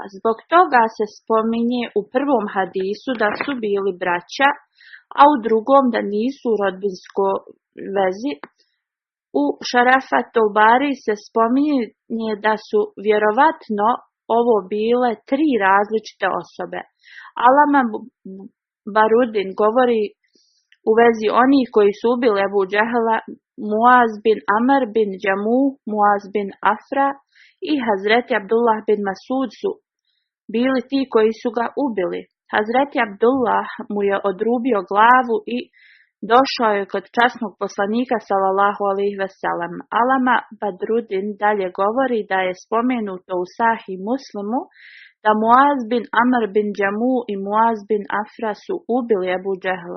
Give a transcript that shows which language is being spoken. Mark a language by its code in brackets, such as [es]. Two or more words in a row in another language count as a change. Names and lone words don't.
[bs] Zbog toga se spominje u prvom hadisu da su bili braća, a u drugom da nisu u rodbinskoj vezi. U Šarafatul Bari se spominje da su vjerovatno ovo bile 3 različite osobe. Alama Barudin govori u vezi onih koji su ubili Ebu Džehla, Muaz bin Amr bin Džamu, Muaz bin Afra i Hazreti Abdullah bin Masud su bili ti koji su ga ubili. Hazreti Abdullah mu je odrubio glavu i došao je kod časnog poslanika [ar] صلى الله عليه وسلم. [bs] Alama Badrudin dalje govori da je spomenuto u Sahih Muslimu da Muaz bin Amr bin Džamu i Muaz bin Afra su ubili Ebu Džehla.